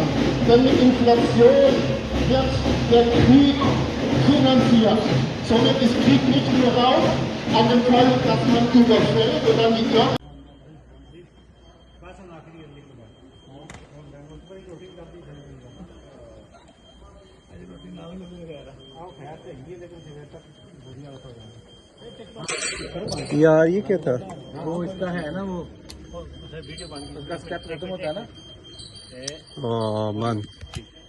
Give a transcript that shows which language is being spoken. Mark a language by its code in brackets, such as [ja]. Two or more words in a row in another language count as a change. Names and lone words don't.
[de] Denn mit Inflation wird der Krieg finanziert. Somit ist Krieg nicht nur raus an dem Fall, dass man überfällt oder mit [ur] یار یہ کیا تھا وہ اس کا ہے نا وہ اس کا اسٹیپ ختم ہوتا ہے نا.